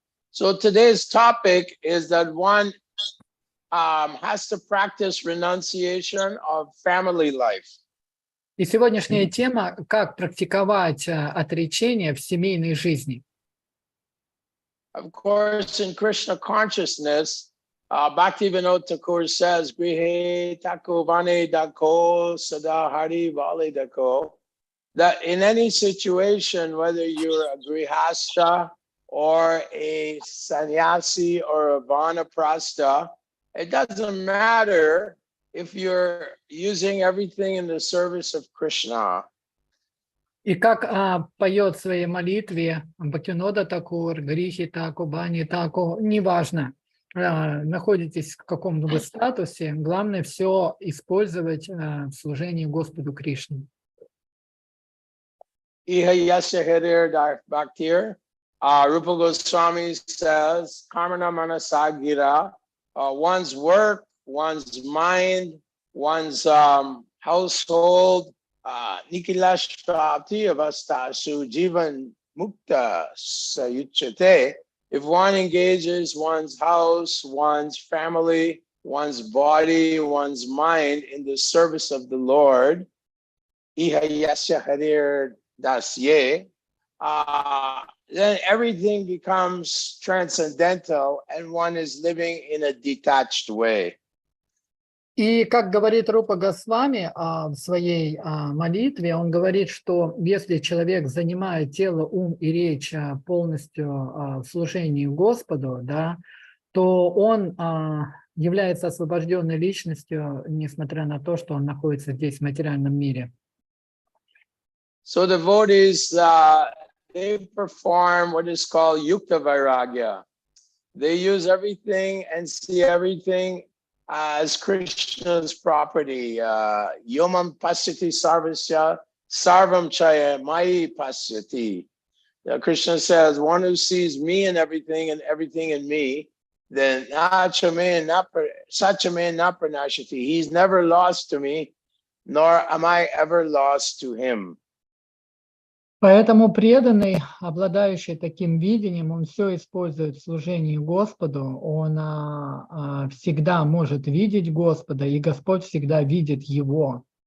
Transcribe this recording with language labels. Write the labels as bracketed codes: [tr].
[en] So today's topic is that one has to practice renunciation of family life. [ru] И сегодняшняя тема – как практиковать отречение в семейной жизни. [en] Of course, in Krishna consciousness, Bhaktivinoda Thakur says, [sa] Grihe tako vane dako sada hari vale dako, [en] that in any situation, whether you're a grihastha or a sannyasi or a vanaprastha, it doesn't matter if you're using everything in the service of Krishna. [ru] И как поет в своей молитве Бхактивинода Такур, [sa] Грихи Таку, Бани Таку, [ru] неважно, находитесь в каком бы статусе, главное все использовать в служении Господу Кришне. [sa] Iha yasya hirir bhaktir, [en] Rupa Goswami says, [sa] Karmana manasagira, [en] one's work, one's mind, one's household, [sa] Nikilashtrapti avastasu jivan mukta sayuchate. [en] If one engages one's house, one's family, one's body, one's mind in the service of the Lord, [sa] Iha yasya harir dasye, [en] then everything becomes transcendental and one is living in a detached way. [ru] И как говорит Рупа Госвами в своей молитве, он говорит, что если человек занимает тело, ум и речь полностью в служении Господу, да, то он является освобожденной личностью, несмотря на то, что он находится здесь в материальном мире. [en] So devotees, they perform what is called yukta vairagya. They use everything and see everything as Krishna's property. [sa] Yomam pasyati sarvasya sarvam chaya mai pasyati. [en] Krishna says, one who sees me and everything in me, then [sa] sachamen na pranashati. [en] He's never lost to me, nor am I ever lost to him. [ru] Поэтому преданный, обладающий таким видением, он все использует в служении Господу, он всегда может видеть Господа, и Господь всегда видит его.